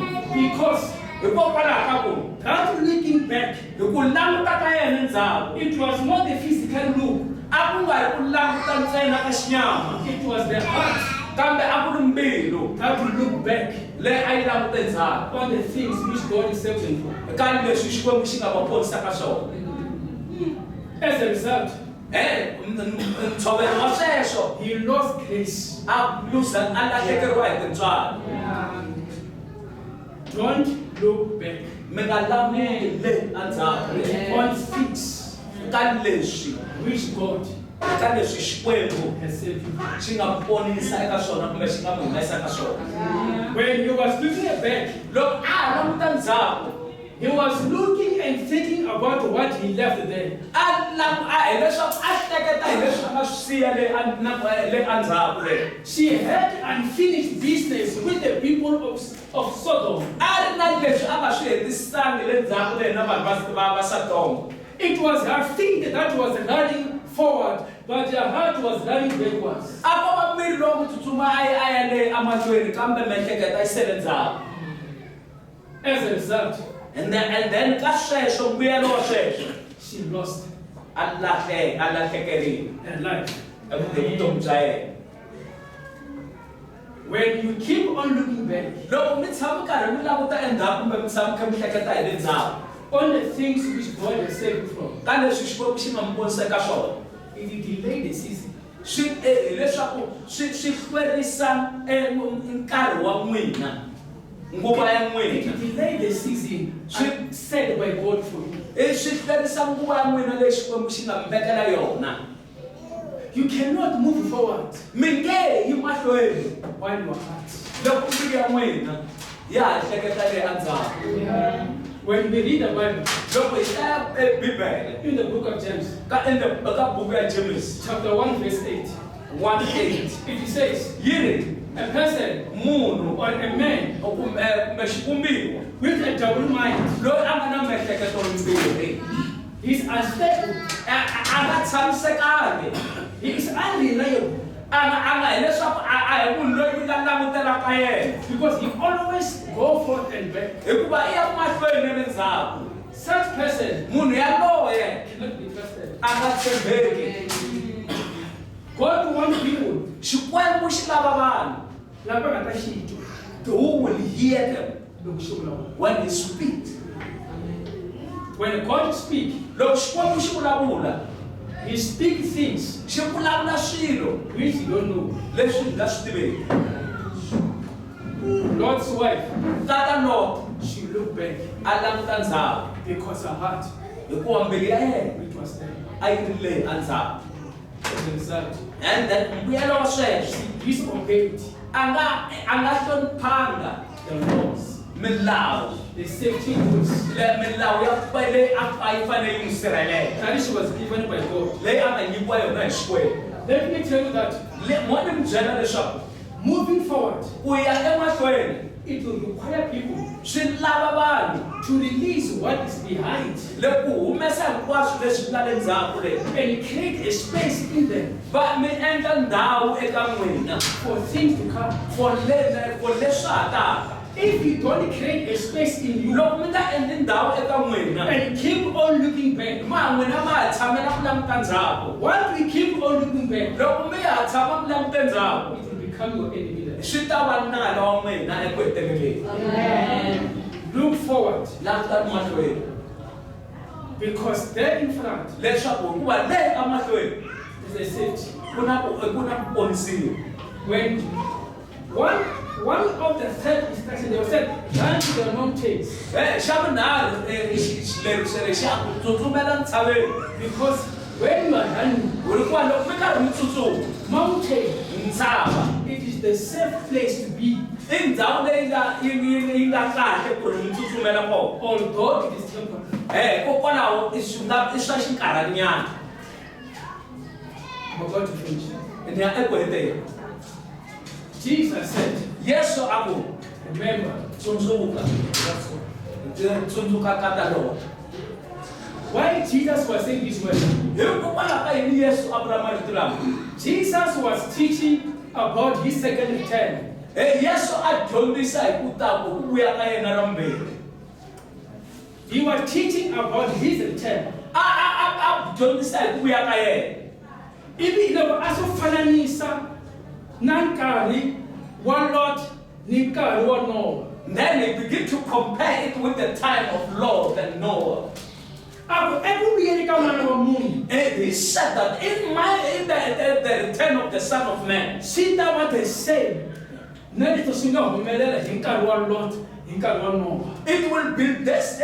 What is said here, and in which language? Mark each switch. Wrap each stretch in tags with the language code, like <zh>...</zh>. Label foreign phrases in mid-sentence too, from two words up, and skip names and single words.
<en>Because</en> <ts>Hikokwalaho ka ku</ts> <en>that looking back,</en> <ts>hi ku languta ka yena ndzhaku</ts> <en>it was not the physical look,</en> <ts>a ku nga ri ku languta ntsena ka xinyama,</ts> <en>it was the heart</en> <ts>kambe a ku ri mbilu</ts> <en>that would look back</en> <ts>leyi a yi langute ndzhaku</ts> <en>on the things which God is saving for.</en> <ts>ka leswi Xikwembu xi nga va ponisaka swona.</ts> <en>As a result,</en> <ts>Ntshovelo wa sweswo</ts> <en>he lost grace.</en> <ts>a lahlekeriwa hi tintswalo.</ts> <en>Don't look back</en> <ts>Mi nga lameli endzhaku</ts> <en>on things</en> <ts>ka leswi</ts> <en>which God</en> <ts>Xikwembu</ts> <en>has saved you.</en> <ts>xi nga ponisa eka swona kumbe xi nga mi humesa eka swona.</ts> <en>When he was looking back,</en> <ts>Loko a ha languta ndzhaku</ts> <en>he was looking and thinking about what he left there.</en> <ts>hi leswaku a hleketa hi leswi a nga swi siya le endzhaku le.</ts> <en>She had unfinished business with the people of Sodom.</en> <ts>A ri na leswi a nga swi hetisangi le ndzhaku le na vanhu va Sodoma.</ts> <en>It was her feet that was running forward, but her heart was running backwards.</en> <ts>A ko va miri lowu tsutsuma a ya le emahlweni kambe miehleketo yi sele ndzhaku.</ts> <en>As a result, And then</en> <ts>ka sweswo mbuyelo wa sweswo</ts> <en>she lost</en> <ts>a lahlekeriwe</ts> <en>her life.</en> <ts>evutomi bya yena.</ts> <en>When you keep on looking back</en> <ts>Loko mi tshama karhi mi languta endzhaku kumbe mi tshama kha mi hleketa hi le ndzhaku</ts> <en>on the things which God has saved you from,</en> <ts>ka leswi Xikwembu xi nga mi ponisa eka swona,</ts> <en>it delayed the season.</en> <ts>swi hileswaku swi hlwerisa nkarhi wa n'wina, nguva ya n'wina.</ts> <en>It delayed the season set by God for you.</en> <ts>Swi hlwerisa nguva ya n'wina leyi Xikwembu xi nga mi vekela yona.</ts> <en>You cannot move forward</en> <ts>Mi nge yi mahlweni</ts> <en>while your heart.</en> <ts>loko mbilu ya n'wina ya ha hleketa le endzhaku.</ts> <en>When we read the Bible,</en> <ts>Loko hi hlaya Bibele</ts> <en>in the book of James,</en> <ts>ka buku ya James</ts> <en>chapter 1, verse 8,</en> <ts>1:8</ts> <en>it says,</en> <ts>yi ri</ts> <en>a person</en> <ts>munhu</ts> <en>or a man</en> <ts>kumbe xivumbiwa</ts> <en>with a double mind</en> <ts>loyi a nga na miehleketo yimbirhi</ts> <en>is unstable,</en> <ts>a nga tshamisekangi,</ts> <en>he is unreliable,</en> <ts>a nga hileswaku a hi munhu loyi nga langutelaka yena</ts> <en>because he always go forth and back.</en> <ts>hikuva i ya mahlweni na le ndzhaku.</ts> <en>Such person</en> <ts>Munhu yaloye</ts> <en>cannot be trusted.</en> <ts>a nga tshembeki.</ts> <en>God wants people</en> <ts>Xikwembu xi lava vanhu lava nga ta xitwa</ts> <en>who will hear them</en> <ts>loko xi vulavula.</ts> <en>when he speaks. When God speaks,</en> <ts>Loko Xikwembu xi vulavula</ts> <en>he speaks things</en> <ts>xi vulavula swilo</ts> <en>which you don't know.</en> <ts>leswi hi nga swi tiveki.</ts> <en>Lot's wife,</en> <ts>Tata Lot</ts> <en>she looked back</en> <ts>a languta ndzhaku</ts> <en>because her heart,</en> <ts>hikuva mbilu ya yena</ts> <en>it was there.</en> <ts>a yi ri leyi endzhaku.</ts> <en>As a result, And then</en> <ts>mbuyelo wa sweswo</ts> <en>she disobeyed</en> <ts>a nga hloniphanga</ts> <en>the laws,</en> <ts>milawu</ts> <en>the safety rules</en> <ts>milawu ya leyi a yi fanele yi n'wi sirhelela</ts> <en>that she was given by God.</en> <ts>leyi a nga nyikiwa yona hi Xikwembu.</ts> <en>Let me tell you that</en> <ts>Mo ni mi byela leswaku</ts> <en>moving forward,</en> <ts>ku ya emahlweni</ts> <en>it will require people</en> <ts>swi lava vanhu</ts> <en>to release what is behind</en> <ts>le ku humesa hinkwaswo leswi nga le ndzhaku le</ts> <en>and create a space in them</en> <ts>va mi endla ndhawu eka n'wina</ts> <en>for things to come.</en> <ts>for leswi ha taka.</ts> <en>If you don't create a space in you</en> <ts>Loko mi nga endli ndhawu eka n'wina</ts> <en>and keep on looking back,</en> <ts>n'wina ma ha tshamela ku languta ndzhaku.</ts> <en>once we keep on looking back,</en> <ts>Loko mi ha tshama mi langute ndzhaku</ts> <en>it will become your enemy. Then.</en> <ts>swi ta va nala wa n'wina eku heteleleni.</ts> <en>Look forward</en> <ts>Langutani mahlweni</ts> <en>because there in front</en> <ts>leswaku hikuva le emahlweni</ts> <en>is a safety.</en> <ts>ku na ku ponisiwa.</ts> <en>When one of the third instructions, they said, run to the mountains</en> <ts>Xa vunharhu xileriso lexi a ku tsutsumela ntshaveni</ts> <en>because when you are running,</en> <ts>hikuva loko mi karhi mi tsutsuma</ts> <en>mountain,</en> <ts>ntshava</ts> <en>it is the safe place to be,</en> <ts>i ndhawu leyi yi nga kahle ku ri mi tsutsumela kona.</ts> <en>although it is temporary.</en> <ts>Hikokwalaho i swa xinkarhanyana.</ts> <en>I'm going to finish.</en> <ts>Ni ya ekwete.</ts> <en>Jesus said,</en> <ts>Yesu ako</ts> <en>remember,</en> <ts>tsundzuka. Tsundzuka kata lo.</ts> <en>why Jesus was saying this word?</en> <ts>Hikokwalaho ka yini Yesu a vula marito lama?</ts> <en>Jesus was teaching about his second return.</en> <ts>Yesu a dyondzisa hi ku ta ku vuya ka yena ra vumbirhi.</ts> <en>He was teaching about his return.</en> <ts>A dyondzisa hi ku vuya ka yena. Ivi loko a swo fananisa na nkarhi wa Lot ni nkarhi wa Noah.</ts> <en>Then they begin to compare it with the time of Lot and Noah. He said that in the return of the Son of Man, sita what they say. It will be this.</en>